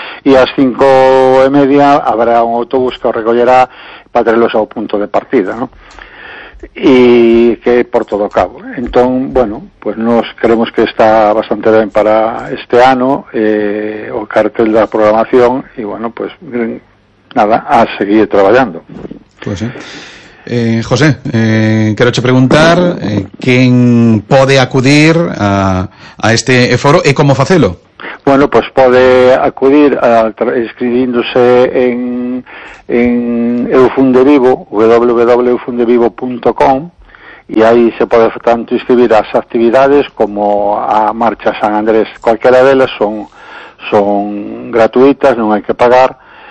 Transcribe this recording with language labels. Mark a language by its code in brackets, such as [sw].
[gl] E ás 5:30 habrá un autobús que o recollerá para traerlos ao punto de partida, [es] ¿no? [gl] E que por todo cabo. Entón, bueno, pues [es] nos creemos que está bastante [gl] ben para este ano, o cartel da programación, e bueno, pues nada, a seguir traballando. Pues, José, quero che preguntar quen pode acudir a este foro e como facelo. [es] Bueno, pues pode acudir escribiéndose en Eufunde Vivo, www.eufundevivo.com, y ahí se puede tanto inscribir a las actividades como a Marcha San Andrés. Cualquiera de ellas son gratuitas, no hay que pagar.